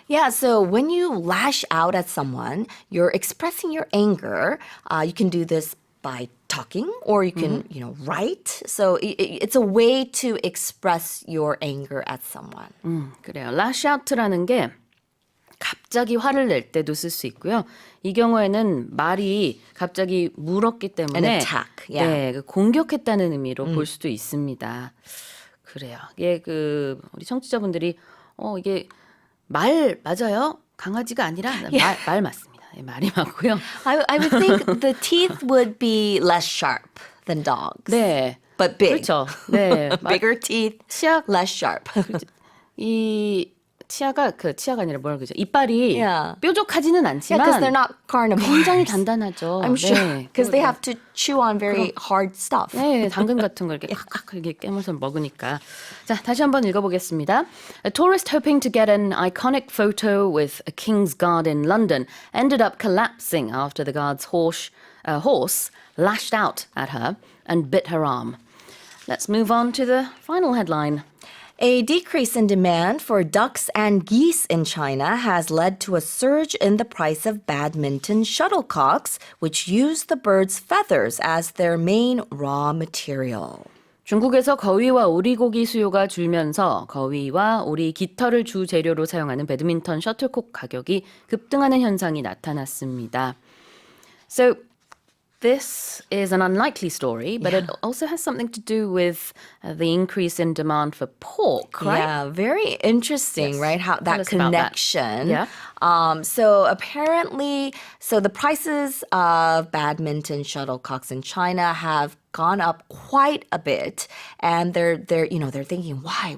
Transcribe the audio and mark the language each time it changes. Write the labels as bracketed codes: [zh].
[en] Yeah, so when you lash out at someone, you're expressing your anger. You can do this by talking or you can, write. So it's a way to express your anger at someone. [ko] 그래요. lash out라는 게 갑자기 화를 낼 때도 쓸 수 있고요. 이 경우에는 말이 갑자기 물었기 때문에 [en] An attack, yeah. [ko] 네, 그 공격했다는 의미로 볼 수도 있습니다. 그래요. 이게 우리 청취자분들이 이게 말 맞아요? 강아지가 아니라 말 맞습니다. 네, 말이 맞고요. [en] I would think the teeth would be less sharp than dogs. [ko] 네. [en] But big. [ko] 그렇죠. 네. [en] Bigger teeth, [ko] 치아 [en] less sharp. [ko] 이 치아가 아니라 뭐라 그러죠? 이빨이 [en] Yeah. [ko] 뾰족하지는 [en] Yeah, because [ko] 않지만 [en] they're not carnivores. [ko] 굉장히 단단하죠. [en] I'm sure. [ko] 네. [en] Because they have to chew on very hard stuff. [ko] 네, 당근 같은 걸 이렇게 콱콱 이렇게 깨물어서 먹으니까. 자, 다시 한번 읽어보겠습니다. [en] A tourist hoping to get an iconic photo with a king's guard in London ended up collapsing after the guard's horse lashed out at her and bit her arm. Let's move on to the final headline. A decrease in demand for ducks and geese in China has led to a surge in the price of badminton shuttlecocks, which use the birds' feathers as their main raw material. [ko] 중국에서 거위와 오리고기 수요가 줄면서 거위와 오리 깃털을 주 재료로 사용하는 배드민턴 셔틀콕 가격이 급등하는 현상이 나타났습니다. [en] So this is an unlikely story, but it also has something to do with the increase in demand for pork, right? Yeah, very interesting, right? How that us about that. connection. Yeah. So apparently, the prices of badminton shuttlecocks in China have gone up quite a bit, and they're thinking why